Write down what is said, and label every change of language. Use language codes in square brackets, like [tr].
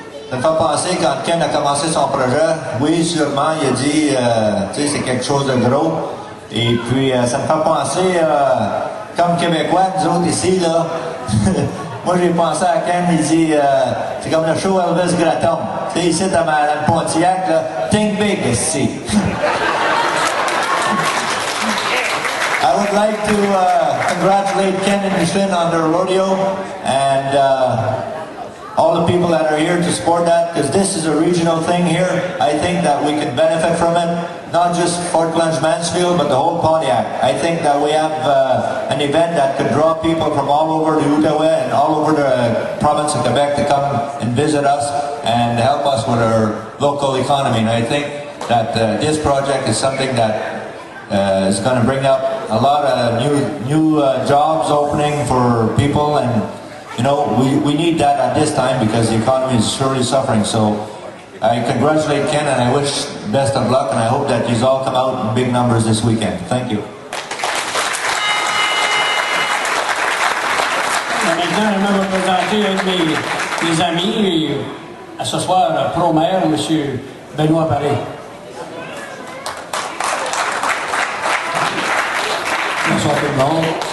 [fr] Ça me fait penser, quand Ken a commencé son projet, oui, sûrement, il a dit, tu sais, c'est quelque chose de gros. Et puis, ça me fait penser, comme Québécois, nous autres ici, là, moi j'ai pensé à Ken, il dit, c'est comme le show Elvis Gratton. Tu sais, ici, à Madame Pontiac, là, [en] think big, [fr] ici. [en] I would like to congratulate Ken and Micheline on their rodeo, and all the people that are here to support that, because this is a regional thing here. I think that we can benefit from it, not just Fort Glen's Mansfield, but the whole Pontiac. I think that we have an event that could draw people from all over the Outaouais and all over the province of Quebec to come and visit us and help us with our local economy. And I think that this project is something that is going to bring up a lot of new jobs opening for people, and you know, we need that at this time because the economy is surely suffering. So I congratulate Ken and I wish best of luck, and I hope that you all come out in big numbers this weekend. Thank you. [fr] Maintenant, j'aimerais vous présenter un de mes amis, à ce soir, pro-maire, M. Benoît Paré. Bonsoir tout le monde.